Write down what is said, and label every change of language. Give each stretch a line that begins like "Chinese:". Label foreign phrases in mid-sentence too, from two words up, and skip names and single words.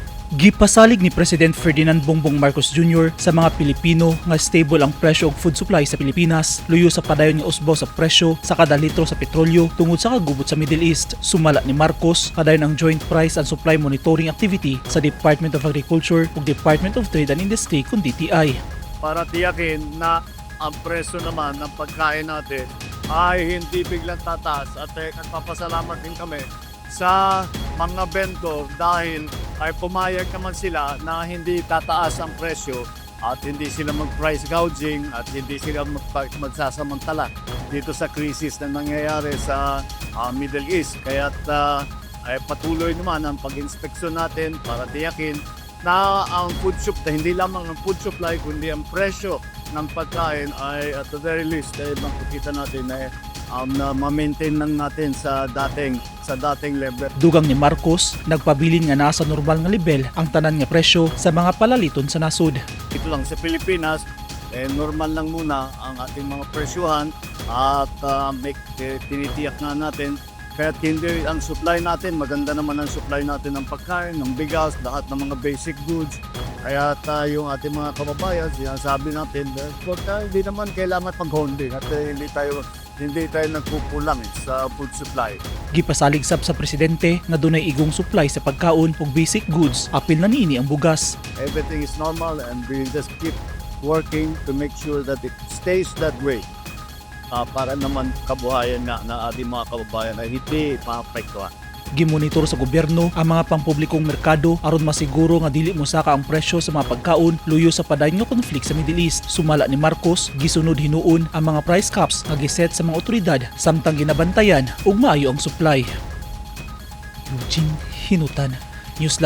Cebuano: Gipasalig ni President Ferdinand Bongbong Marcos Jr. sa mga Pilipino nga stable ang presyo og
English: food supply
Cebuano: sa Pilipinas, luyo sa padayon nga usbaw sa presyo sa kada litro sa petrolyo tungod sa kagubot sa Middle East. Sumala ni Marcos, padayon ang Joint Price and Supply Monitoring Activity sa Department of Agriculture ug Department of Trade and Industry kung DTI.
Filipino: Para tiyakin na ang presyo naman ng pagkain natin ay hindi biglang tataas at nagpapasalamat din kami sa mga vendor dahil ay pumayag naman sila na hindi tataas ang presyo at hindi sila mag-
English: price gouging
Filipino: at hindi sila magsasamantala dito sa krisis na nangyayari sa Middle East. Kaya ay patuloy naman ang pag-inspeksyon natin para tiyakin na ang
English: food supply,
Filipino: hindi lamang ang
English: food supply
Filipino: kundi ang presyo ng pagkain ay
English: at the very least
Filipino: ay makikita natin na ma-maintain lang natin sa dating level.
Cebuano: Dugang ni Marcos, nagpabilin nga nasa normal nga level ang tanan nga presyo sa mga palaliton sa nasud.
Filipino: Ito lang sa Pilipinas, normal lang muna ang ating mga presyuhan at tinitiyak nga natin kahit hindi ang supply natin, maganda naman ang supply natin ng pagkain, ng bigas, lahat ng mga
English: basic goods.
Filipino: Kaya yung ating mga kababayan, sinasabi natin, hindi naman kailangan pag-holding at hindi tayo nagkukulang sa
English: food supply.
Cebuano: Gipasalig sab sa presidente nga dunay igong supply sa pagkaon ug
English: basic goods,
Cebuano: apil na niini ang bugas.
English: Everything is normal and we just keep working to make sure that it stays that way.
Filipino: Para naman kabuhayan na ating mga kababayan ay hindi maapektuhan.
Cebuano: Gimonitor sa gobyerno ang mga pampublikong merkado aron masiguro nga dili mosaka ang presyo sa mga pagkaon luyo sa padayon nga konflik sa Middle East. Sumala ni Marcos, gisunod hinuon ang mga
English: price caps
Cebuano: nga giset sa mga otoridad samtang ginabantayan ug maayo ang supply. Eugene Hinutan, Newsline Philippines.